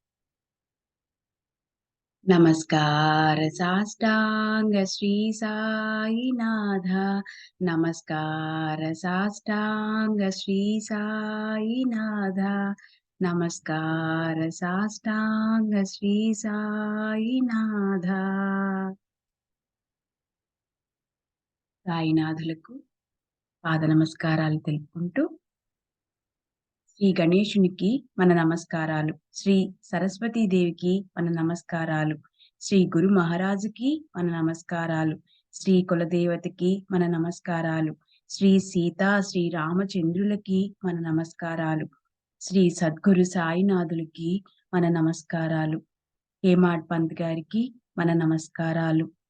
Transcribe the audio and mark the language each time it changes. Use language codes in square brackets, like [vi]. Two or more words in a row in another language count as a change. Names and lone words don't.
[mr] नमस्कार साष्टांग श्री साईनाथ। नमस्कार साष्टांग श्री साईनाथ। नमस्कार साष्टांग श्री साईनाथ। [te] సాయినాథులకు పాద నమస్కారాలు తెలుపుకుంటూ శ్రీ గణేశునికి మన నమస్కారాలు, శ్రీ సరస్వతీదేవికి మన నమస్కారాలు, శ్రీ గురు మహారాజుకి మన నమస్కారాలు, శ్రీ కులదేవతకి మన నమస్కారాలు, శ్రీ సీతా శ్రీ రామచంద్రులకి మన నమస్కారాలు, శ్రీ సద్గురు సాయినాథులకి మన నమస్కారాలు, హేమాడ్ పంత్ గారికి మన నమస్కారాలు,